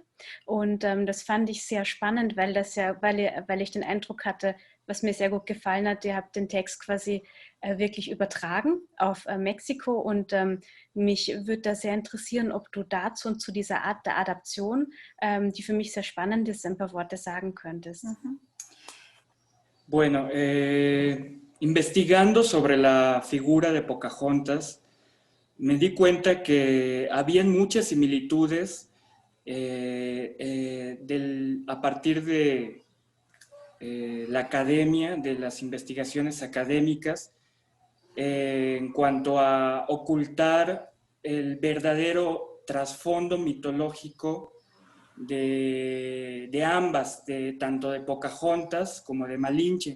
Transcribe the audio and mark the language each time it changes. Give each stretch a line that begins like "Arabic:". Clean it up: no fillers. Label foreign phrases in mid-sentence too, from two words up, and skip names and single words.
German: Und das fand ich sehr spannend, weil weil ich den Eindruck hatte, was mir sehr gut gefallen hat, ihr habt den Text quasi wirklich übertragen auf Mexiko, und mich würde da sehr interessieren, ob du dazu und zu dieser Art der Adaption, die für mich sehr spannend ist, ein paar Worte sagen könntest. Mhm.
Spanish: Bueno, investigando sobre la figura de Pocahontas, me di cuenta que habían muchas similitudes a partir de la academia, de las investigaciones académicas, en cuanto a ocultar el verdadero trasfondo mitológico de ambas, tanto de Pocahontas como de Malinche.